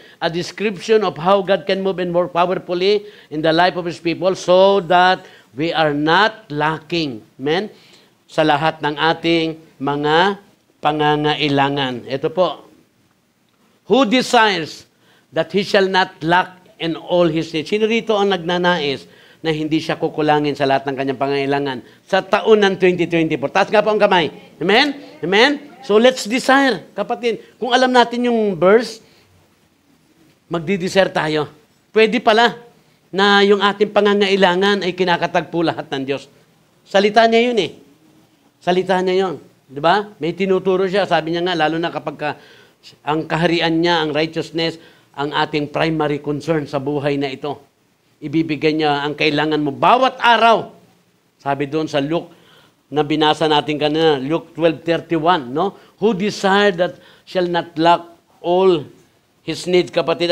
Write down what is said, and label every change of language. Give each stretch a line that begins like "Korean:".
English: A description of how God can move and work powerfully in the life of His people so that we are not lacking, amen,
Filipino: sa lahat ng ating mga pangangailangan. Ito po,
English: who desires that he shall not lack in all his needs?
Filipino: Sino rito ang nagnanais na hindi siya kukulangin sa lahat ng kanyang pangangailangan sa taon ng 2024? Taas nga po ang kamay. Amen? Amen?
English: So let's desire,
Filipino: kapatid. Kung alam natin yung verse, magdi-desire tayo. Pwede pala na yung ating pangangailangan ay kinakatagpo lahat ng Diyos. Salita niya yun eh. Salita niya yun. Di ba? May tinuturo siya. Sabi niya nga, lalo na kapag ang kaharian niya, ang righteousness, ang ating primary concern sa buhay na ito. Ibibigay niya ang kailangan mo bawat araw. Sabi doon sa Luke na binasa natin kanina, Luke 12:31, no?
English: Who desired that shall not lack all his needs, kapatid.